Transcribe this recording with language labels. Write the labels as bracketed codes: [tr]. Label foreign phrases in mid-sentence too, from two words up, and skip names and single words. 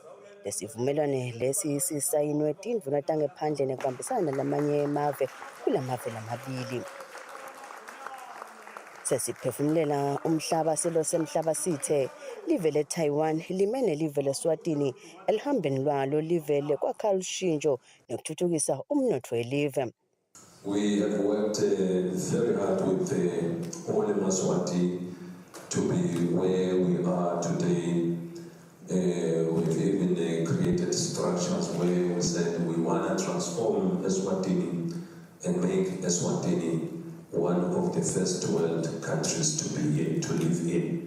[ss] Lesivumelwano lesi sisayinwe tindvuna tangephandle nekubambisana lamanye emave kulamave lamabili. Sesiphefumulela umhlaba silo semhlaba sithe live leTaiwan limene live leSwatini elihambeni lwalo live lekwakha lushintsho nokuthuthukisa umnotho welive. [en] We have worked very hard with all Maswati to be where we are today. We've even created structures where we said we want to transform Eswatini and make Eswatini one of the first world countries to live in.